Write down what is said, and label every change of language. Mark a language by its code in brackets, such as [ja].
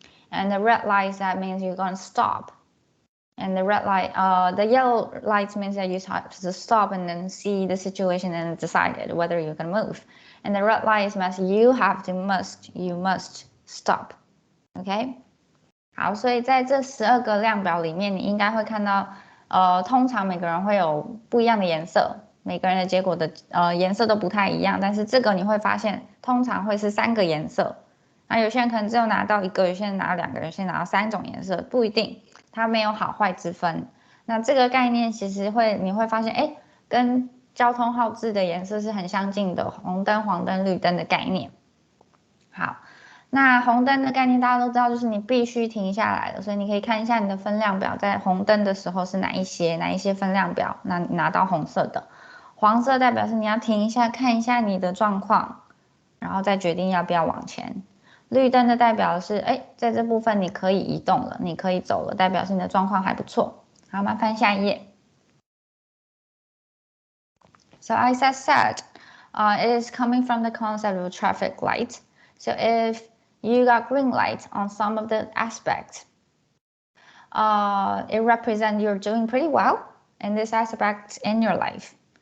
[en] And the red light, that means you're going to stop. And the red light, the yellow light means that you have to stop and then see the situation and decide whether you can move. And the red light means you must stop, okay? [zh] 好，所以在这12个量表里面，你应该会看到，通常每个人会有不一样的颜色。每个人的结果的颜色都不太一样，但是这个你会发现通常会是3个颜色，那有些人可能只有拿到1个，有些人拿到2个，有些人拿到3种颜色，不一定，它没有好坏之分。那这个概念其实你会发现，跟交通号志的颜色是很相近的，红灯、黄灯、绿灯的概念。好，那红灯的概念大家都知道，就是你必须停下来了，所以你可以看一下你的分量表，在红灯的时候是哪一些分量表，那你拿到红色的。黄色代表是你要停一下，看一下你的状况，然后再决定要不要往前。绿灯的代表是，在这部分你可以移动了，你可以走了，代表是你的状况还不错。好，麻烦下一页。 [en] So as I said, it is coming from the concept of traffic light. So if you got green light on some of the aspects, it represents you're doing pretty well in this aspect in your life.